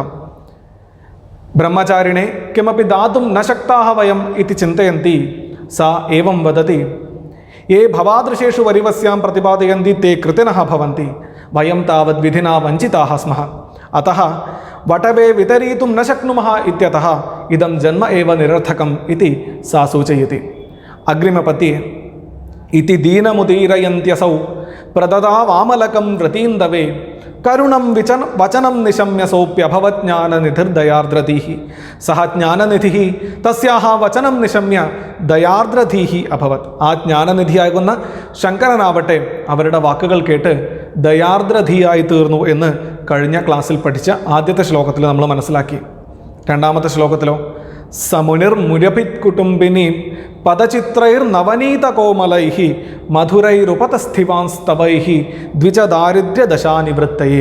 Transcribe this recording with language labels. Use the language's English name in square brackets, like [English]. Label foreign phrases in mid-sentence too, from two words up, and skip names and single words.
[Sanskrit] ब्रह्मचारिणे किमपि दातुं न शक्ताः वयम् इति चिन्तयन्ति सा एवं वदति, ये भवादृशेषु वरिवस्यां प्रतिपादयन्ति ते कृतिनः भवन्ति, वयं तावद् विधिना वञ्चिताः स्मः, अतः वटवे वितरीतुं न शक्नुमः इत्यतः इदं जन्म एव निरर्थकम् इति सा सूचयति। अग्रिमपद्ये इति दीनमुदीरयन्त्यसौ प्रददावामलकं व्रतीन्दवे करुणं वचनं निशम्य सोऽप्यभवत् ज्ञाननिधिर्दयार्द्रधीः। सः ज्ञाननिधिः तस्याः वचनं निशम्य ദയാർദ്രധീഃ അഭവത്. [Malayalam] ആ ജ്ഞാനനിധിയാകുന്ന ശങ്കരനാവട്ടെ അവരുടെ വാക്കുകൾ കേട്ട് ദയാർദ്രധീയായി തീർന്നു എന്ന് കഴിഞ്ഞ ക്ലാസ്സിൽ പഠിച്ച ആദ്യത്തെ ശ്ലോകത്തിൽ നമ്മൾ മനസ്സിലാക്കി. രണ്ടാമത്തെ ശ്ലോകത്തിലോ [Sanskrit] സമുനിർ മുരഭിത് കുടുംബിനീം പദചിത്രൈർ നവനീത കോമലൈഃ മധുരൈരുപതസ്ഥിവാൻസ്തവൈഃ ദ്വിജ ദാരിദ്ര്യദശാ നിവൃത്തയേ.